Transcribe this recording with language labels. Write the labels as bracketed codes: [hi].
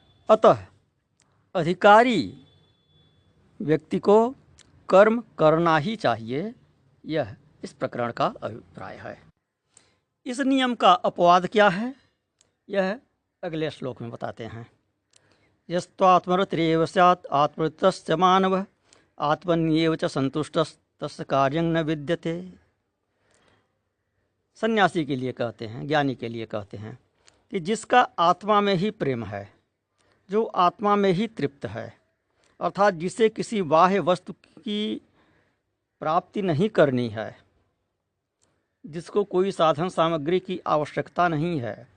[hi] अतः अधिकारी व्यक्ति को कर्म करना ही चाहिए। यह इस प्रकरण का अभिप्राय है। इस नियम का अपवाद क्या है, यह अगले श्लोक में बताते हैं। [sa] यस्त्वात्मरतिरेव स्यात् आत्मवृत्तस्य मानवः आत्मन्येव च संतुष्टस्तस्य कार्यं न विद्यते। [hi] सन्यासी के लिए कहते हैं, ज्ञानी के लिए कहते हैं कि जिसका आत्मा में ही प्रेम है, जो आत्मा में ही तृप्त है, अर्थात जिसे किसी बाह्य वस्तु की प्राप्ति नहीं करनी है, जिसको कोई साधन सामग्री की आवश्यकता नहीं है,